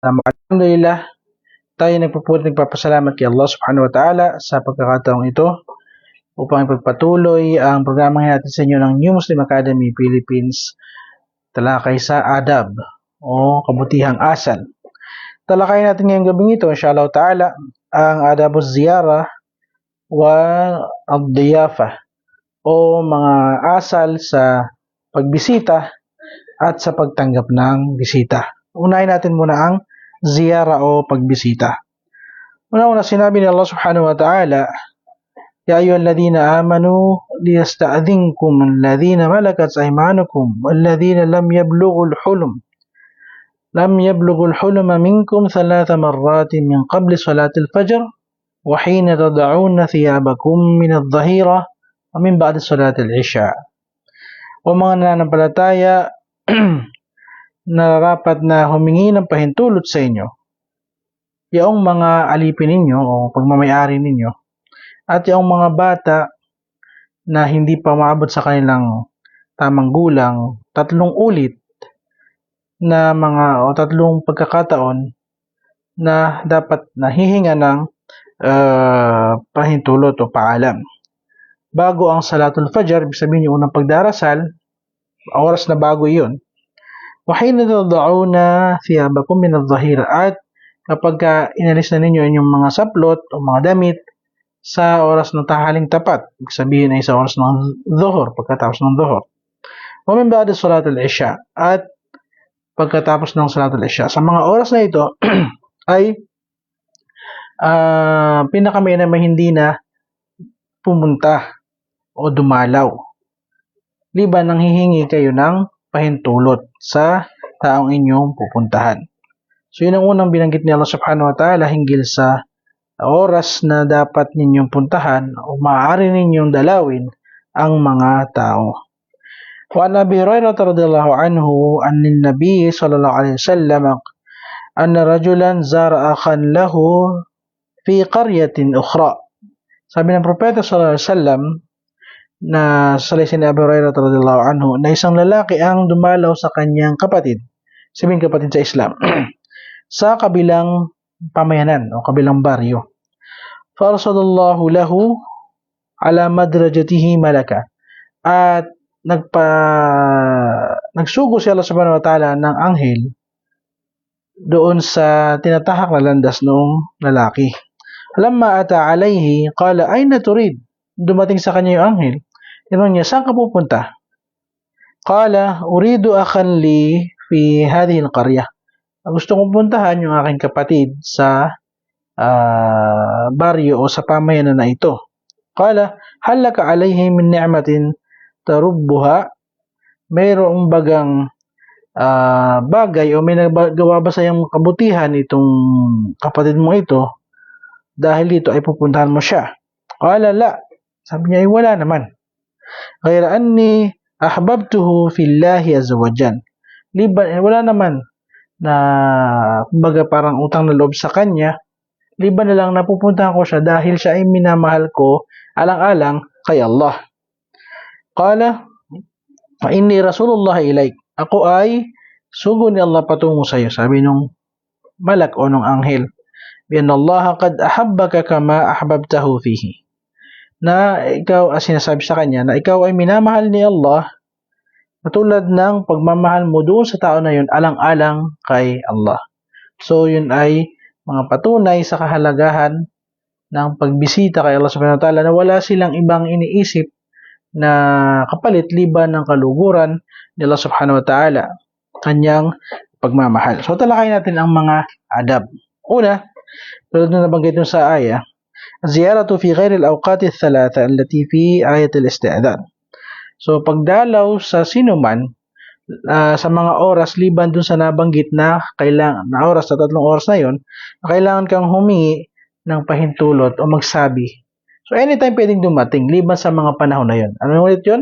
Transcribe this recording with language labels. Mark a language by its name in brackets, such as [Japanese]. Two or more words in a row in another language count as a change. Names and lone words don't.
[Filipino] Alhamdulillah, tayo nagpapasalamat kay Allah [Arabic] سبحانه وتعالى [Filipino] sa pagkakataong ito upang ipagpatuloy ang programang natin sa inyo ng New Muslim Academy Philippines, talakay sa adab o kabutihang asal. Talakayin natin ngayong gabing ito, [Arabic] إن شاء الله تعالى, [Filipino] ang [Arabic] آداب الزيارة والضيافة [Filipino] o mga asal sa pagbisita at sa pagtanggap ng bisita. Unahin natin muna ang ziyara o pagbisita. Una-una sinabi ni Allah [Arabic] سبحانه وتعالى يا أيها الذين آمنوا ليستأذنكم الذين ملكت أيمانكم والذين لم يبلغوا الحلم منكم ثلاث مرات من قبل صلاة الفجر وحين تضعون ثيابكم من الظهيرة ومن بعد صلاة العشاء. [Filipino] O mga nananampalataya, nararapat na humingi ng pahintulot sa inyo yaong mga alipin ninyo o pagmamayari ninyo at yaong mga bata na hindi pa maabot sa kanilang tamang gulang 3 ulit na mga o 3 pagkakataon na dapat nahihinga ng pahintulot o paalam bago ang [Arabic] صلاة الفجر. [Filipino] Ibig sabihin yung unang pagdarasal, oras na bago iyon. [Arabic] وَحِينَ تَضَعُونَ ثِيَابَكُمْ مِنَ الظَّهِيرِ, [Filipino] at kapag inalis na ninyo inyong mga saplot o mga damit sa oras ng tahaling tapat, ibig sabihin ay sa oras ng dhuhr, pagkatapos ng dhuhr. [Arabic] وَمِنْ بَعْدِ صَلَاةِ الْعِشَاءِ, [Filipino] at pagkatapos ng [Arabic] صلاة العشاء. [Filipino] Sa mga oras na ito ay pinakamainam na hindi na pumunta o dumalaw, liban nang hihingi kayo ng pahintulot sa taong inyong pupuntahan. So yun ang unang binanggit ni Allah [Arabic] سبحانه وتعالى [Filipino] hinggil sa oras na dapat ninyong puntahan o maaari ninyong dalawin ang mga tao. [Arabic] وعن أبي هريرة رضي الله عنه أن النبي صلى الله عليه وسلم أن رجلا زار أخا له في قرية أخرى. [Filipino] Sabi ng propeta [Arabic] صلى الله عليه وسلم [Filipino] na salaysay ni Abu Hurairah [Arabic] رضي الله عنه [Filipino] na isang lalaki ang dumalaw sa kanyang kapatid, sabihin kapatid sa Islam, sa kabilang pamayanan o kabilang baryo. [Arabic] فأرصد الله له على مدرجته ملكا, [Filipino] at nagsugo si Allah [Arabic] سبحانه وتعالى [Filipino] ng anghel doon sa tinatahak na landas noong lalaki. [Arabic] لما أتى عليه قال أين تريد, [Filipino] dumating sa kanya yung anghel, tinanong niya, saan ka pupunta? [Arabic] قال أريد أخا لي في هذه القرية, [Filipino] gusto kong puntahan yung aking kapatid sa baryo o sa pamayanan na ito. [Arabic] قال هل لك عليه من نعمة تربها, [Filipino] mayroong bagang bagay o may nagawa ba sa iyong kabutihan itong kapatid mo ito dahil dito ay pupuntahan mo siya? [Arabic] قال لا, [Filipino] sabi niya ay wala naman. [Arabic] غير أني أحببته في الله عز وجل, [Filipino] liban wala naman na kumbaga parang utang na loob sa kanya, liban na lang napupuntahan ko siya dahil siya ay minamahal ko alang-alang kay Allah. [Arabic] قال فإني رسول الله إليك, [Filipino] ako ay sugo ni Allah patungo sa iyo, sabi nung malak o nung anghel, [Arabic] بأن الله قد أحبك كما أحببته فيه, [Filipino] na ikaw, sinasabi sa kanya na ikaw ay minamahal ni Allah katulad ng pagmamahal mo doon sa tao na yun alang-alang kay Allah. So yun ay mga patunay sa kahalagahan ng pagbisita kay Allah [Arabic] سبحانه وتعالى, [Filipino] na wala silang ibang iniisip na kapalit liban ng kaluguran ni Allah [Arabic] سبحانه وتعالى, [Filipino] kanyang pagmamahal. So talakayin natin ang mga adab. Una, tulad na nabanggit nyo sa ayah, [Arabic] زيارة في غير الأوقات الثلاثة التي في آية الاستئذان. [Filipino] So pagdalaw sa sinuman sa mga oras liban dun sa nabanggit na kailangan na oras, sa 3 oras na yon, kailangan kang humingi ng pahintulot o magsabi. So anytime pwedeng dumating liban sa mga panahon na yon. Ano ulit yon?